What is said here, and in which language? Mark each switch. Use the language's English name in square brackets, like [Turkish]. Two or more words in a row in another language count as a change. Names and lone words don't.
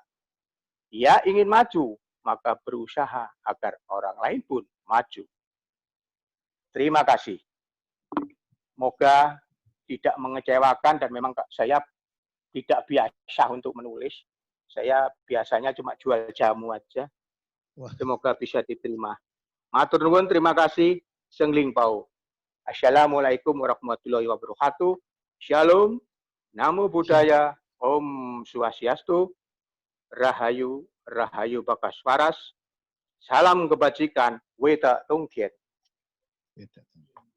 [Indonesian] Ia ingin maju, maka berusaha agar orang lain pun maju. Terima kasih. Semoga tidak mengecewakan, dan memang saya tidak biasa untuk menulis. Saya biasanya cuma jual jamu aja. Semoga bisa diterima. [Javanese] Matur nuwun, [Indonesian] terima kasih. Sengling pau. [Arabic] Assalamualaikum warahmatullahi wabarakatuh. [Pali] Shalom. Namo Buddhaya. [Balinese] Om Swastiastu. Rahayu, Rahayu Bakaswaras. [Indonesian] Salam kebajikan. Weta Tongkiet.